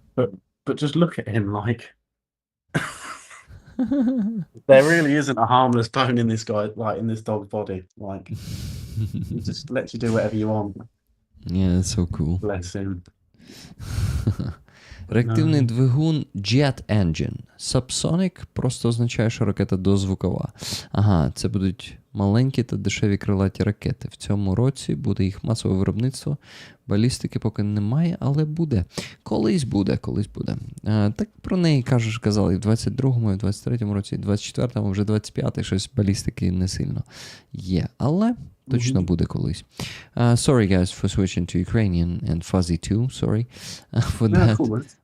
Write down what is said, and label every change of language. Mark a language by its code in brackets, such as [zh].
[en] But just look at him, like there really isn't a harmless bone in this guy, like in this dog's body. Like he just lets you do whatever you want. Yeah, that's so cool. Bless him. [uk] Реактивний двигун Jet Engine. Subsonic просто означає, що ракета дозвукова. Ага, це будуть маленькі та дешеві крилаті ракети. В цьому році буде їх масове виробництво. Балістики поки немає, але буде. Колись буде. Так про неї казали і в 22-му, і в 23-му році, і в 24-му, вже 25-й, щось балістики не сильно є. Але точно буде колись. [en] Sorry guys for switching to Ukrainian, and Fuzzy too, sorry for that. Cool.